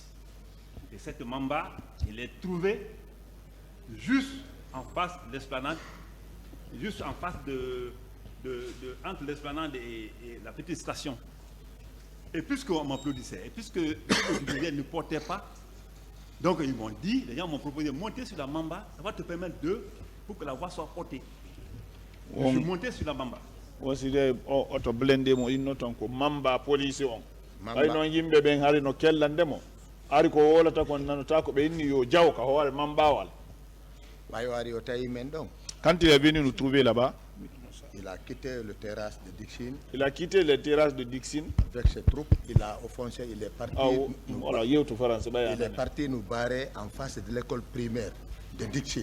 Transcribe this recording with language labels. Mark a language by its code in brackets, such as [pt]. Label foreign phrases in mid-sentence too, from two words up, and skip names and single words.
[fr] Et cette Mamba, il est trouvé juste en face de l'esplanade, juste en face entre l'esplanade et la petite station. Et puisqu'on m'applaudissait, et puisque le jubilé ne portait pas, donc ils m'ont dit, les gens m'ont proposé de monter sur la Mamba, ça va te permettre pour que la voie soit portée. Je suis monté sur la Mamba. Aussi de auto blindé [ff] mo inno ton ko Mamba police on. Ay non yimbe ben hari no kellande mo. Ari ko wolata kon nanota ko be inni yo jaw ka hoore Mamba wal. [fr] Quand il est venu nous trouver là-bas, il a quitté le terrasse de Dixine. Il a quitté les terrasses de Dixine. Avec ses troupes, il a offensé, il est parti. Il est parti nous barrer en face de l'école primaire de Dixine.